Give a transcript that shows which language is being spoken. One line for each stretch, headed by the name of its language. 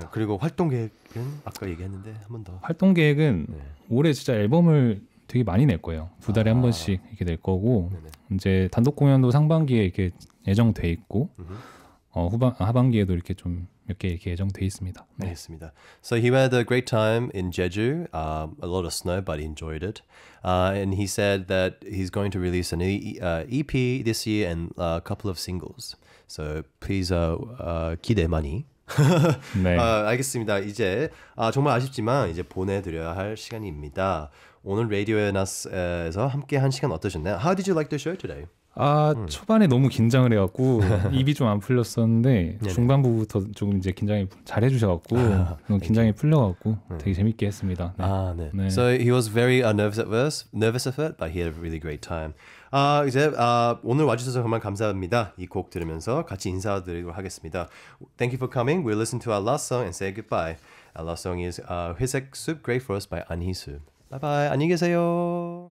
Korean: 네, 그리고 활동 계획은 아까 얘기했는데 한 번 더. 활동 계획은 올해 진짜 앨범을 되게 많이 낼 거예요. 2달에 한 번씩 이렇게 낼 거고 이제 단독 공연도 상반기에 이렇게 예정돼 있고 하반기에도 이렇게 좀 몇 개 이렇게 예정돼 있습니다. 네. 알겠습니다.
English: So he had a great time in Jeju. A lot of snow, but he enjoyed it. And he said that he's going to release an EP this year and a couple of singles. So please
Korean: 기대 많이. 네. 알겠습니다. 이제 정말 아쉽지만 이제 보내드려야 할 시간입니다. 오늘 라디오에 나서서 함께 한 시간 어떠셨나요?
English: How did you like the show today?
Korean: 초반에 너무 긴장을 해갖고 입이 좀 안 풀렸었는데 중반부부터 조금 이제 긴장이 잘 해주셔갖고 긴장이 풀려갖고 되게 재밌게 했습니다. 네. 네.
English: So he was very nervous at first, but he had a really great time.
Korean: 이제 오늘 와주셔서 정말 감사합니다. 이 곡 들으면서 같이 인사드리도록 하겠습니다.
English: Thank you for coming. We'll listen to our last song and say goodbye. Our last song is 회색 숲 Great for Us by 안희수. Bye bye.
Korean: 안녕히 계세요.